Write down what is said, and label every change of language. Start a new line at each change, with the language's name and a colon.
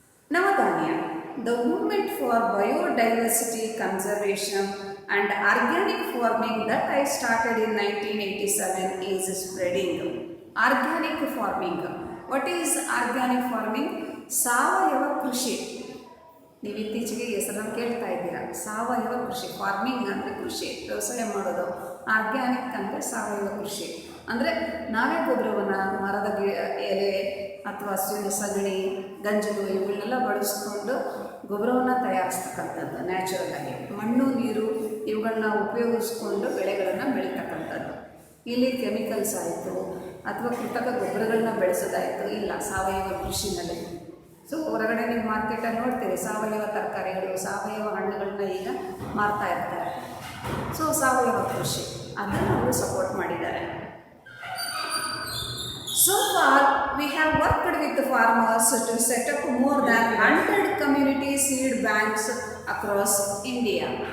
English: Navdanya, the movement for biodiversity conservation and organic farming that I started in 1987 is spreading. Organic farming. What is organic farming?
Kannada: ಸಾವಯವ ಕೃಷಿ. ನೀವು ಇತ್ತೀಚೆಗೆ ಹೆಸರನ್ನು ಕೇಳ್ತಾ ಇದ್ದೀರಾ, ಸಾವಯವ ಕೃಷಿ. ಫಾರ್ಮಿಂಗ್ ಅಂದರೆ ಕೃಷಿ, ವ್ಯವಸಾಯ ಮಾಡೋದು. ಆರ್ಗ್ಯಾನಿಕ್ ಅಂದರೆ ಸಾವಯವ ಕೃಷಿ, ಅಂದರೆ ನಾವೇ ಗೊಬ್ಬರವನ್ನು ಮರದ ಎಲೆ ಅಥವಾ ಹಸುವಿನ ಸಗಣಿ, ಗಂಜಲು ಇವುಗಳನ್ನೆಲ್ಲ ಬಳಸ್ಕೊಂಡು ಗೊಬ್ಬರವನ್ನು ತಯಾರಿಸ್ತಕ್ಕಂಥದ್ದು. ನ್ಯಾಚುರಲ್ ಆಗಿ ಮಣ್ಣು, ನೀರು ಇವುಗಳನ್ನ ಉಪಯೋಗಿಸ್ಕೊಂಡು ಬೆಳೆಗಳನ್ನು ಬೆಳೀತಕ್ಕಂಥದ್ದು. ಇಲ್ಲಿ ಕೆಮಿಕಲ್ಸ್ ಆಯಿತು ಅಥವಾ ಕೃತಕ ಗೊಬ್ಬರಗಳನ್ನ ಬೆಳೆಸೋದಾಯಿತು ಇಲ್ಲ ಸಾವಯವ ಕೃಷಿನಲ್ಲಿ. ಸೊ ಹೊರಗಡೆ ನೀವು ಮಾರ್ಕೆಟಲ್ಲಿ ನೋಡ್ತೀರಿ ಸಾವಯವ ತರಕಾರಿಗಳು, ಸಾವಯವ ಹಣ್ಣುಗಳನ್ನ ಈಗ ಮಾರ್ತಾ ಇರ್ತಾರೆ. ಸೊ ಸಾವಯವ ಕೃಷಿ ಅದನ್ನು ಅವರು ಸಪೋರ್ಟ್ ಮಾಡಿದ್ದಾರೆ.
English: So far, we have worked with the farmers to set up more than 100 community seed banks across India.